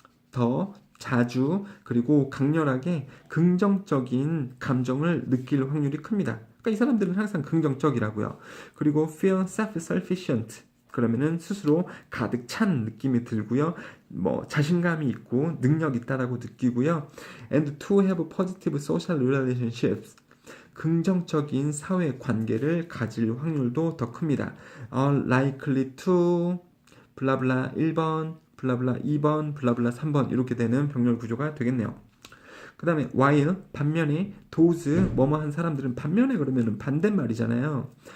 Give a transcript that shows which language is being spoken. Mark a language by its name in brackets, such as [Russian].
[Korean] 더 자주 그리고 강렬하게 긍정적인 감정을 느낄 확률이 큽니다. 그러니까 이 사람들은 항상 긍정적이라고요. 그리고 [English] feel self-sufficient [Korean] 그러면은 스스로 가득 찬 느낌이 들고요. 자신감이 있고 능력 있다라고 느끼고요. [English] And to have positive social relationships. [Korean] 긍정적인 사회 관계를 가질 확률도 더 큽니다. [English] Are likely to [Korean] 블라블라 1번, 블라블라 2번, 블라블라 3번 이렇게 되는 병렬 구조가 되겠네요. 그 다음에 while 반면에 those 뭐뭐한 사람들은 반면에 그러면은 반대말이잖아요.